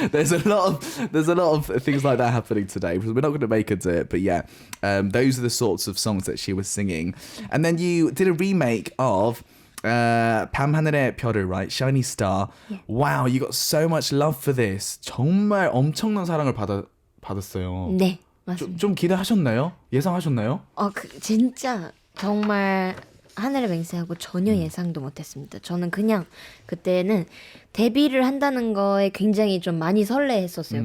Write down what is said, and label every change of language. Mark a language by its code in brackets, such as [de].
[en] There's a lot of things like that happening today. We're not going to make her do it, but yeah, those are the sorts of songs that she was singing. And then you did a remake of. [ko] 밤하늘의 별을, [en] right? Shiny Star. Yeah. Wow, you got so much love for this. [ko] 정말 엄청난 사랑을 받았어요. 네, 맞습니다. 좀 기대하셨나요? 예상하셨나요? 진짜 정말 하늘의 맹세하고 전혀 예상도 못했습니다. 저는 그냥 그때는 데뷔를 한다는 거에 굉장히 좀 많이 설레했었어요.